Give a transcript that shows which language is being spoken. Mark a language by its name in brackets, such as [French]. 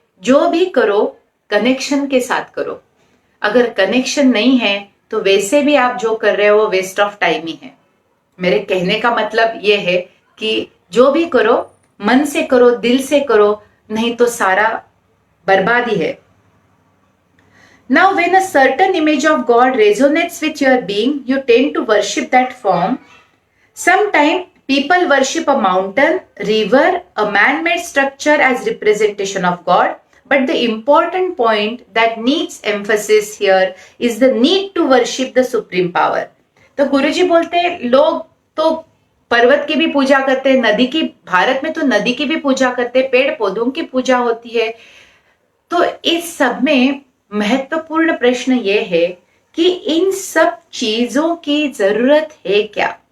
[Hindi] जो भी करो कनेक्शन के साथ करो। अगर कनेक्शन नहीं है तो वैसे भी आप जो कर रहे हो वो वेस्ट ऑफ टाइम ही है। मेरे कहने का मतलब ये है कि जो भी करो मन से करो, दिल से करो, नहीं तो सारा बर्बादी है। [English] Now, when a certain image of God resonates with your being, you tend to worship that form. Sometimes people worship a mountain, river, a man-made structure as representation of God. But the important point that needs emphasis here is the need to worship the supreme power. [Hindi] तो गुरुजी बोलते हैं लोग तो पर्वत की भी पूजा करते हैं, नदी की, भारत में तो नदी की भी पूजा करते हैं, पेड़ पौधों की पूजा होती है। तो इस सब में महत्वपूर्ण प्रश्न ये है कि इन सब चीजों की जरूरत है क्या?